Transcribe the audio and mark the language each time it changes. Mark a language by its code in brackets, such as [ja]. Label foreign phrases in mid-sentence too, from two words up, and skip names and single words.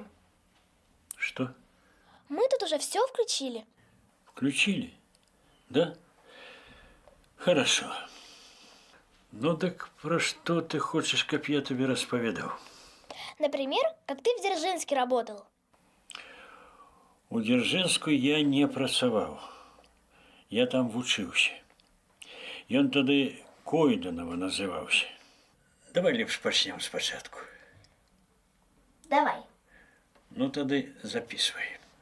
[ru] Что? Мы тут уже все включили. Включили? Да? Хорошо. Ну так про что ты хочешь, как я тебе рассповедал? Например, как ты в Дзержинске работал. [be] У Дзержинску я не працаваў. Я там вучыўся. Ён тады Койданова называўся. Давай лепш пачнем спачатку. Давай. Ну тады записывай.